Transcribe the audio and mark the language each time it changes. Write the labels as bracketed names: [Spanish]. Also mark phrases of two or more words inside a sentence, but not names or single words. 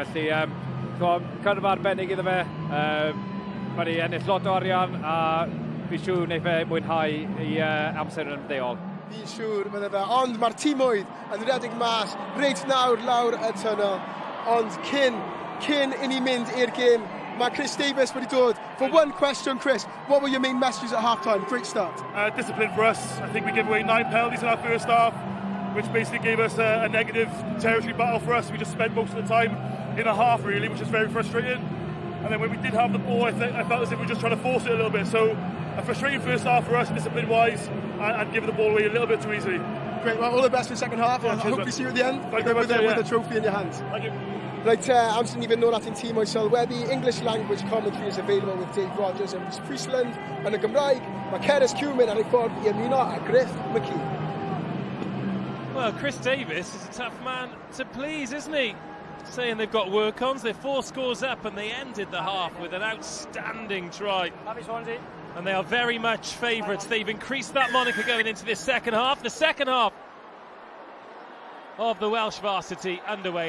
[Welsh] Felly, cyrfa arbennig iddo fe. Mae wedi ennill lot o arian a fi'n siŵr wneud fe mwynhau I amser yn ymddeol. Fi'n siŵr bydde fe, ond mae'r tîmwydd yn redeg mas reit nawr lawr y tunnel. Ond cyn I ni mynd i'r gêm, mae Chris Davis wedi dod. [English] For one question, Chris, what were your main messages at half-time? Great start. Discipline for us. I think we gave away 9 penalties in our first half, which basically gave us a negative territory battle for us. We just spent most of the time in a half, really, which is very frustrating. And then when we did have the ball, I felt as if we were just trying to force it a little bit. So a frustrating first half for us, discipline-wise, and giving the ball away a little bit too easily. Great, well, all the best for the second half. I hope we see you at the end with a trophy in your hands. Thank you. Right, [Welsh] amser ni fynd nôl at ein tîm o'i sylweddi. [English] English language commentary is available with Dave Rogers and Rhys Priestland. [Welsh] Yn y Gymraeg, mae Cerys Cumin ar ei ffordd I ymuno a Griff McKee. [English] Well, Chris Davis is a tough man to please, isn't he? Saying they've got work-ons, they're 4 scores up and they ended the half with an outstanding try. Happy Swansea. And they are very much favourites. They've increased that moniker going into this second half. The second half of the Welsh Varsity underway.